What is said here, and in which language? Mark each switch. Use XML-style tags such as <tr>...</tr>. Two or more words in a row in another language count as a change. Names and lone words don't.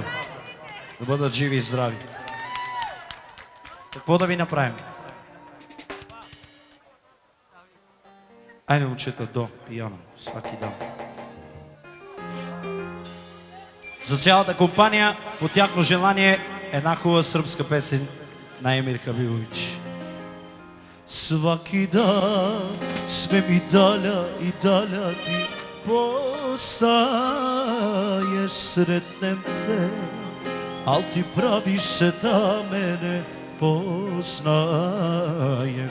<bg>Да бъдат живи и здрави. Какво да ви направим? Айде, момчета, до пияно.</bg> <sr>Сваки дам.</sr> <bg>За цялата компания, по тяхно желание, една хубава сръбска песен на Емир Хабибович.</bg> <sr>Сваки dan sve mi dalja i dalja ti postaješ, sretnem te, al ti praviš se da mene poznaješ.</sr>